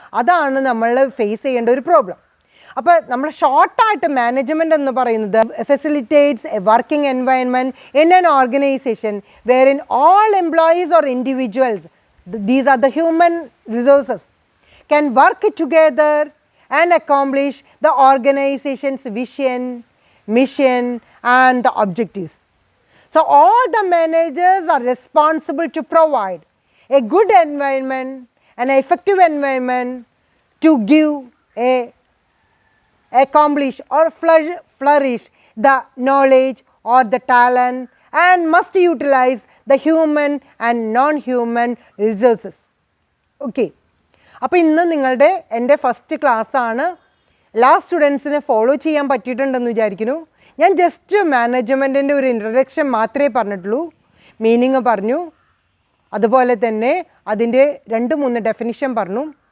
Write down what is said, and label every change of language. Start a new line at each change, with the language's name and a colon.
Malayalam: അതാണ് നമ്മൾ ഫേസ് ചെയ്യേണ്ട ഒരു പ്രോബ്ലം. അപ്പോൾ നമ്മൾ ഷോർട്ടായിട്ട് മാനേജ്മെൻറ്റ് എന്ന് പറയുന്നത്
English: Facilitates a working environment in an organization wherein all employees or individuals, these are the human resources, can work together and accomplish the organization's vision, mission and the objectives. So all the managers are responsible to provide a good environment, an effective environment to give accomplish or flourish the knowledge or the talent, and must utilize the human and non-human resources. Okay.
Malayalam: അപ്പോൾ ഇന്ന് നിങ്ങളുടെ എൻ്റെ first ക്ലാസ്സാണ്. എല്ലാ സ്റ്റുഡൻസിനെ follow ചെയ്യാൻ പറ്റിയിട്ടുണ്ടെന്ന് വിചാരിക്കുന്നു. ഞാൻ just മാനേജ്മെൻറ്റിൻ്റെ ഒരു ഇൻട്രഡക്ഷൻ മാത്രമേ പറഞ്ഞിട്ടുള്ളൂ. മീനിങ് പറഞ്ഞു, അതുപോലെ തന്നെ അതിൻ്റെ 2-3 ഡെഫിനിഷൻ പറഞ്ഞു.